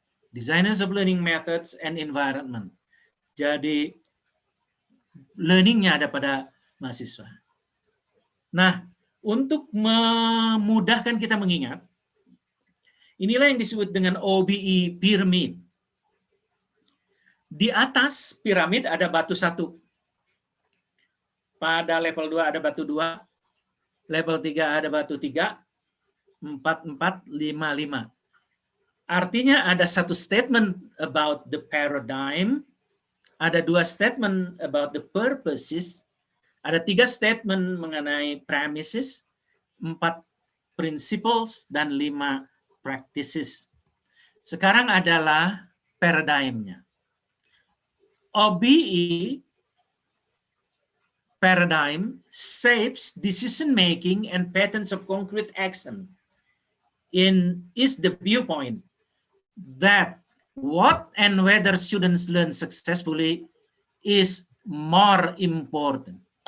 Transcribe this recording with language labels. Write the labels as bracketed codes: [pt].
[en] Designers of learning methods and environment. [id] Jadi learningnya ada pada mahasiswa. Nah, untuk memudahkan kita mengingat, inilah yang disebut dengan OBE pyramid. Di atas piramid ada batu 1. Pada level 2 ada batu 2. Level 3 ada batu 3. 4, 4, 5, 5. Artinya ada satu [en] statement about the paradigm, [id] ada 2 [en] statement about the purposes, [id] ada 3 statement mengenai premises, 4 principles, dan 5 practices. Sekarang adalah paradigmnya. [en] OBE paradigm shapes decision making and patterns of concrete action. Is the viewpoint that what and whether students learn successfully is more important.